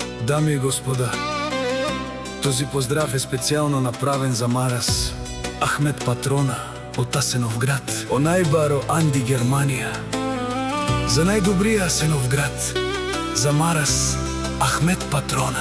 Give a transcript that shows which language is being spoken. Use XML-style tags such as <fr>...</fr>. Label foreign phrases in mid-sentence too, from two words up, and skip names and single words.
<bg>Дами и господа, този поздрав е</bg> <mk>специјално направен за Марас Ахмет Патрона од Асеновград, онај баро Анди Германија. За најдобрија Асеновград, за Марас Ахмет Патрона.</mk>